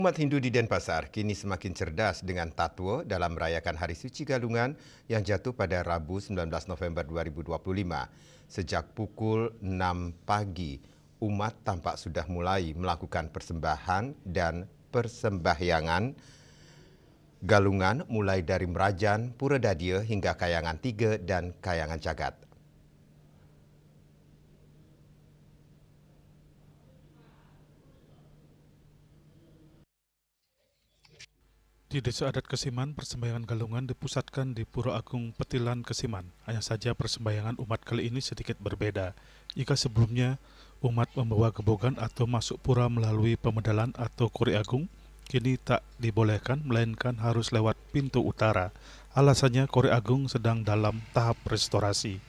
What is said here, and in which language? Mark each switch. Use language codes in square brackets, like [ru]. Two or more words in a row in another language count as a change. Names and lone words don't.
[id] Umat Hindu di Denpasar kini semakin cerdas dengan tatwa dalam merayakan Hari Suci Galungan yang jatuh pada Rabu 19 November 2025. Sejak pukul 6 pagi, umat tampak sudah mulai melakukan persembahan dan persembahyangan galungan mulai dari Merajan, Pura Dadia hingga Kayangan 3 dan Kayangan Jagat. Di Desa Adat Kesiman, persembahyangan galungan dipusatkan di Pura Agung Petilan Kesiman. Hanya saja persembahyangan umat kali ini sedikit berbeda. Jika sebelumnya umat membawa gebogan atau masuk pura melalui pemedalan atau Kori Agung, kini tak dibolehkan melainkan harus lewat pintu utara. Alasannya Kori Agung sedang dalam tahap restorasi.